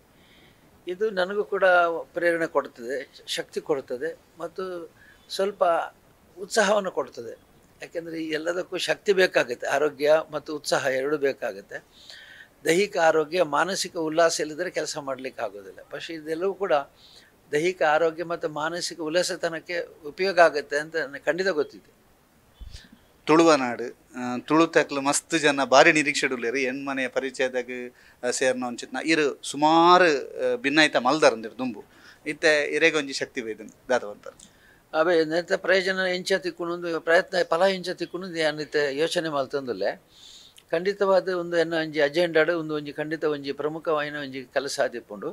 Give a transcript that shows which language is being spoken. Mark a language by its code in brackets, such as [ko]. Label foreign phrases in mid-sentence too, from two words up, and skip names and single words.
[kn] ಇದು ನನಗೂ ಕೂಡ ಪ್ರೇರಣೆ ಕೊಡ್ತದೆ, ಶಕ್ತಿ ಕೊಡ್ತದೆ ಮತ್ತು ಸ್ವಲ್ಪ ಉತ್ಸಾಹವನ್ನು ಕೊಡ್ತದೆ. ಯಾಕೆಂದರೆ ಈ ಎಲ್ಲದಕ್ಕೂ ಶಕ್ತಿ ಬೇಕಾಗುತ್ತೆ, ಆರೋಗ್ಯ ಮತ್ತು ಉತ್ಸಾಹ ಎರಡೂ ಬೇಕಾಗುತ್ತೆ. ದೈಹಿಕ ಆರೋಗ್ಯ, ಮಾನಸಿಕ ಉಲ್ಲಾಸ ಇಲ್ಲದ್ರೆ ಕೆಲಸ ಮಾಡಲಿಕ್ಕೆ ಆಗೋದಿಲ್ಲ. പക്ഷേ ಇದೆಲ್ಲವೂ ಕೂಡ ದೈಹಿಕ ಆರೋಗ್ಯ ಮತ್ತು ಮಾನಸಿಕ ಉಲ್ಲಾಸತನಕ್ಕೆ ಉಪಯೋಗ ಆಗುತ್ತೆ ಅಂತ ನನಗೆ ಖಂಡಿತ ಗೊತ್ತಿದೆ. [tcy] ತುಳುವನಾಡು ತುಳುತಕ್ಲು ಮಸ್ತ್ ಜನ ಭಾರಿ ನಿರೀಕ್ಷೆಡುಲ್ಲೇರು ಹೆಣ್ಮನೆಯ ಪರಿಚಯದಾಗ ಸೇರ್ನ ಒಂಚಿತ್ನ ಇರು ಸುಮಾರು ಭಿನ್ನಾಯ್ತ ಮಲ್ದಾರಂದಿರು ದುಂಬು ಇತ್ತೆ ಇರೇಗೊಂಜಿ ಶಕ್ತಿ ಬೇದನ್ ದಾದವಂತಾರೆ. ಅವೇ ನೆತ್ತ ಪ್ರಯೋಜನ ಎಂಚ ತಿಕ್ಕೊಂಡು ಪ್ರಯತ್ನ ಫಲ ಎಂಚ ತಿಕ್ಕೊಂಡು ಅನ್ನಿತ್ತೆ ಯೋಚನೆ ಮಲ್ತಂದುಲ್ಲೆ ಖಂಡಿತವಾದ ಒಂದು ಎನ್ನ ಒಂಜಿ ಅಜೆಂಡಾಡು ಒಂಜಿ ಖಂಡಿತ ಒಂಜಿ ಪ್ರಮುಖವಾಯಿನ ಒಂಜಿ ಕೆಲಸ ಆದಿಪ್ಪುಂಡು.